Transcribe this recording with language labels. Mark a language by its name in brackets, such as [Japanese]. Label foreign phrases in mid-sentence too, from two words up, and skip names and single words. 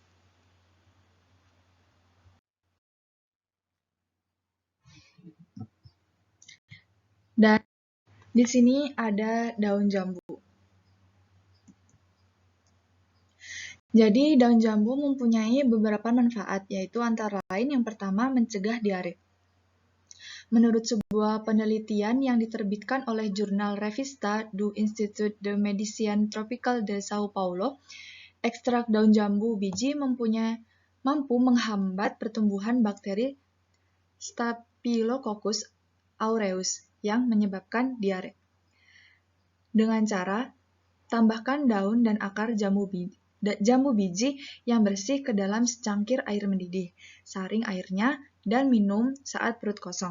[Indonesian] Dan di sini ada daun jambu. Jadi daun jambu mempunyai beberapa manfaat, yaitu antara lain yang pertama mencegah diare. Menurut sebuah penelitian yang diterbitkan oleh jurnal Revista do Instituto de Medicina Tropical de Sao Paulo, ekstrak daun jambu biji mampu menghambat pertumbuhan bakteri Staphylococcus aureus yang menyebabkan diare. Dengan cara tambahkan daun dan akar jambu biji yang bersih ke dalam secangkir air mendidih, saring airnya, dan minum saat perut kosong.